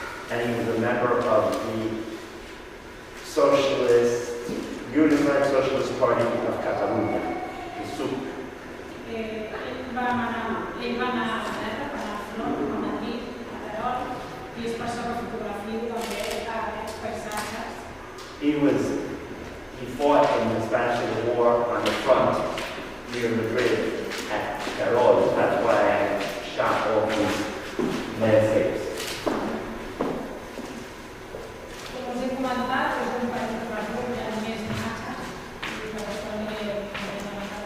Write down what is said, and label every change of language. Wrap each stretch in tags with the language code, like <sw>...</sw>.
<en>and he was a member of the Unified Socialist Party of Catalunya, the SUC.</en> <ca>ell va anar a la guerra, va anar a front, a Madrid, a Terol, i és per això que fotografio també aquests paisatges.</ca> <en>He fought in the Spanish Civil War on the front near Madrid at Terol. That's why I shot all these landscapes.</en> <ca>Com us he comentat, és un país de resum, hi ha més imatges, i per això</ca>